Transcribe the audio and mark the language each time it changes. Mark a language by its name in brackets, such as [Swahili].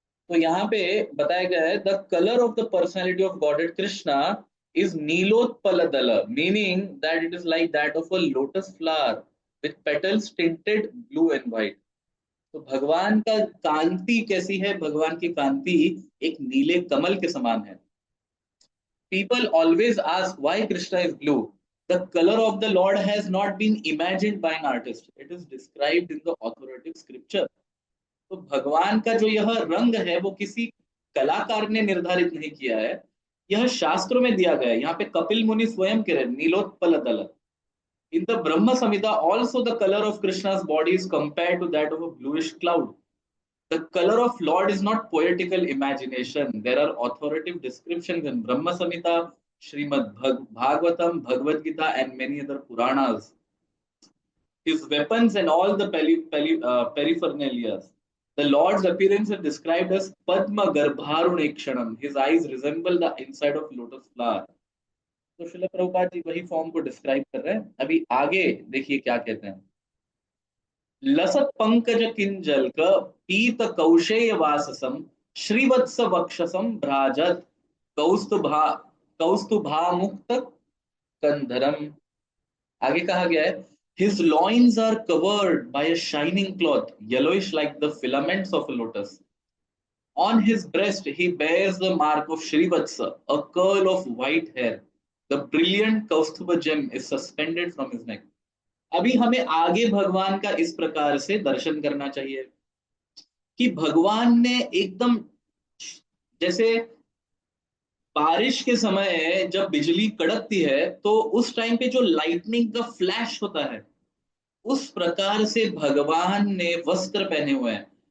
[Hindi] तो यहाँ पे बताया गया है, [English] The colour of the personality of godhead Krishna is nilotpal dal, meaning that it is like that of a lotus flower with petals tinted blue and white. [Hindi] तो भगवान का कांति कैसी है? भगवान की कांति एक नीले कमल के समान है। [English] People always ask why Krishna is blue. The color of the Lord has not been imagined by an artist. It is described in the authoritative scripture. [Hindi] तो भगवान का जो यह रंग है वो किसी कलाकार ने निर्धारित नहीं किया है, यह शास्त्रों में दिया गया है। यहाँ पे कपिल मुनि स्वयं कह रहे नीलोत्पल दल। [English] In the Brahma Samhita, also the color of Krishna's body is compared to that of a bluish cloud. The color of Lord is not poetical imagination. There are authoritative descriptions in Brahma Samhita, Srimad Bhagavatam, Bhagavad Gita, and many other Puranas. His weapons and all the paraphernalia. The Lord's appearance is described as Padma Garbharunekshanam. His eyes resemble the inside of lotus flower. [Hindi] तो श्रील प्रभुपाद जी वही form को describe कर रहे हैं। अभी आगे देखिए क्या कहते हैं। [Sanskrit] लसत पंकज किंजल्क पीत कौशेय वाससम श्रीवत्स वक्षसम भ्राजत कौस्तुभा कौस्तुभा मुक्त कंधरम। [Hindi] आगे कहा गया है, [English] his loins are covered by a shining cloth yellowish like the filaments of a lotus. On his breast he bears the mark of Shrivatsa, a curl of white hair. The brilliant Kaustubha gem is suspended from his neck. [Hindi] अभी हमें आगे भगवान का इस प्रकार से दर्शन करना चाहिए कि भगवान ने एकदम, जैसे बारिश के समय जब बिजली कड़कती है तो उस टाइम पे जो लाइटनिंग का फ्लैश होता है, उस प्रकार से भगवान ने वस्त्र पहने हुए हैं।